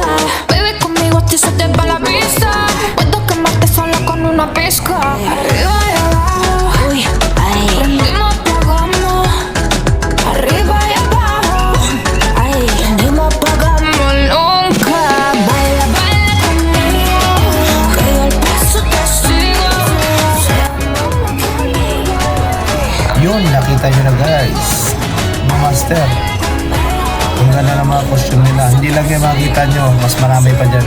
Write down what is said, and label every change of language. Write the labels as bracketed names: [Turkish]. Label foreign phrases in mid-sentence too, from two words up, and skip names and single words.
[Spanish] Baby, conmigo a ti se te va la vista. Puedo quemarte solo con una pizca. Arriba y abajo, uy, ay, prendimos, apagamos. Arriba y abajo, ay, prendimos, apagamos nunca. Baila conmigo, que yo el paso te sigo. [Filipino] Yun, nakita nyo na guys, mga master. Kung ganda ng mga costume nila, hindi lang yung makikita nyo, mas marami pa dyan.